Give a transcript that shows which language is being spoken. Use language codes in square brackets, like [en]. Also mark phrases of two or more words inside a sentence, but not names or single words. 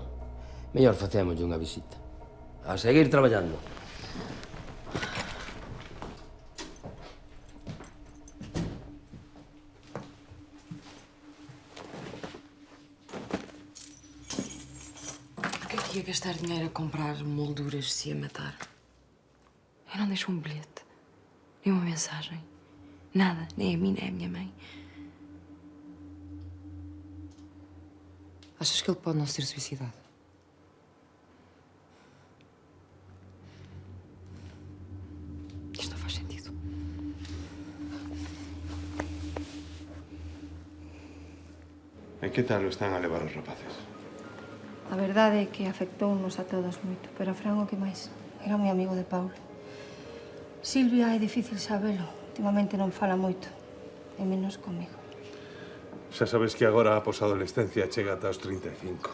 [gl] Mellor facémoslle unha visita. A seguir traballando. [pt] Por que ia gastar dinheiro a comprar molduras se ia matar? Eu não deixo um bilhete, nem uma mensagem. Nada, nem a mim, nem a minha mãe. Achas que ele pode não se ter suicidado? Isto não faz sentido. [gl] E que tal o están a levar os rapaces? A verdade é que afectounos a todos moito, pero a Fran o que máis. Era moi amigo de Paulo. Silvia é difícil sabelo. Últimamente non fala moito, e menos comigo. Xa sabes que agora a posadolescencia chega ata os 35.